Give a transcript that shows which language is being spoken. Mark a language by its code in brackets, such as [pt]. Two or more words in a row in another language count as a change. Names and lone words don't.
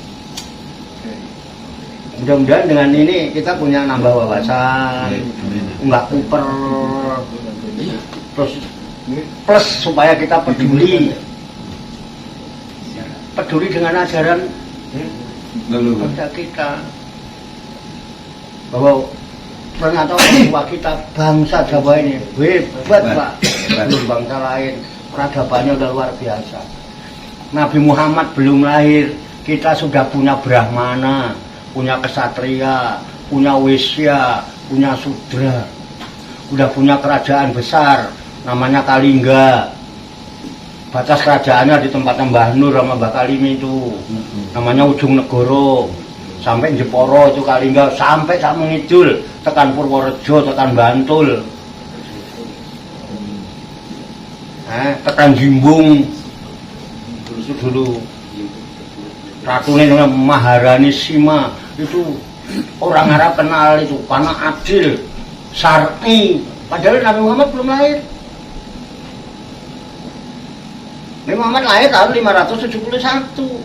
[id] Mudah-mudahan dengan ini kita punya nambah wawasan, nggak kuper, terus plus supaya kita peduli dengan ajaran bangsa kita, bahwa ternyata orang tua kita bangsa Jawa ini hebat Pak, belum bangsa lain, peradabannya udah luar biasa. Nabi Muhammad belum lahir, kita sudah punya Brahmana, punya kesatria, punya wisya, punya sudra, udah punya kerajaan besar namanya Kalingga. Batas kerajaannya di tempatnya Mbah Nur sama Mbah Kalimi itu namanya Ujung Negoro. Sampai Jeporo itu Kalingga, [jv] sampai sak mengidul tekan Purworejo, tekan Bantul, tekan Jimbung. [id] Itu dulu Ratunya dengan Maharani Sima itu orang Arab kenal itu karena adil, syar'i. Padahal Nabi Muhammad belum lahir. Nabi Muhammad lahir tahun 571.